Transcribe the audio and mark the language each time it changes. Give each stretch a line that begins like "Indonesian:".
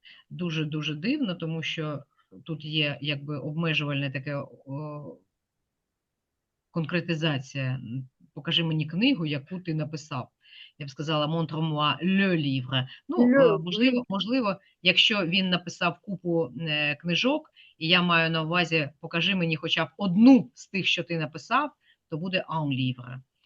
Ukrainian: Дуже-дуже дивно, тому що тут є якби обмежувальне таке конкретизація. Покажи мені книгу, яку ти написав. Я б сказала,
French: montre-moi le livre.
Ukrainian: Ну,
French: Oui.
Ukrainian: можливо, якщо він написав купу книжок, і я маю на увазі, покажи мені хоча б одну з тих, що ти написав, то буде
French: un livre.